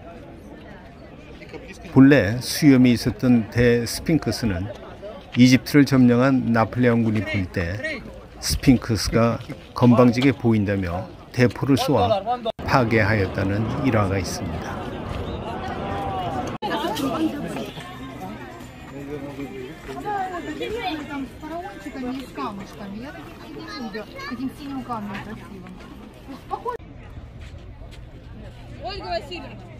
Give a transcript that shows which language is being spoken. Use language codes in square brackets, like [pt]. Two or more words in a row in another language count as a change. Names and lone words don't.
[ko] 본래 수염이 있었던 대스핑크스는 이집트를 점령한 나폴레옹군이 볼 때 스핑크스가 건방지게 보인다며 대포를 쏘아 파괴하였다는 일화가 있습니다. [ru] Там с фараончиками и с камушками. Я таких не люблю. Таким синим камнем красивым. Ольга Васильевна.